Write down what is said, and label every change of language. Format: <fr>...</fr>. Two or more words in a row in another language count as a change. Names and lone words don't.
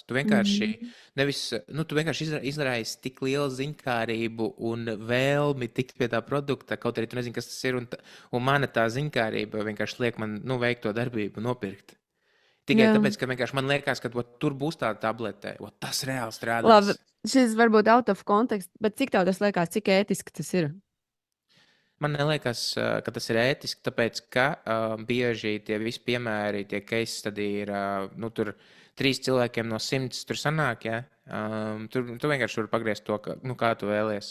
<lv>Tu vienkārši tu vienkārši izraisi tik lielu ziņkārību un vēlmi tikt pie tā produkta, kaut arī tu nezini, kas tas ir. Un mana tā ziņkārība vienkārši liek man veikt to darbību, nopirkt. Tikai tāpēc, ka vienkārši man liekas, ka tur būs tā tablete, tas reāli strādās. Labi, šis varbūt</lv> <en>out of context,</en> <lv>bet cik tev tas liekas, cik ētiski tas ir? Man neliekas, ka tas ir ētiski, tāpēc, ka bieži tie visi piemēri, tie</lv> <en>case stadi</en> <lv>ir, tur 3 cilvēkiem no 100 tur sanāk, ja? Tu vienkārši vari pagriezt to, kā tu vēlies.</lv>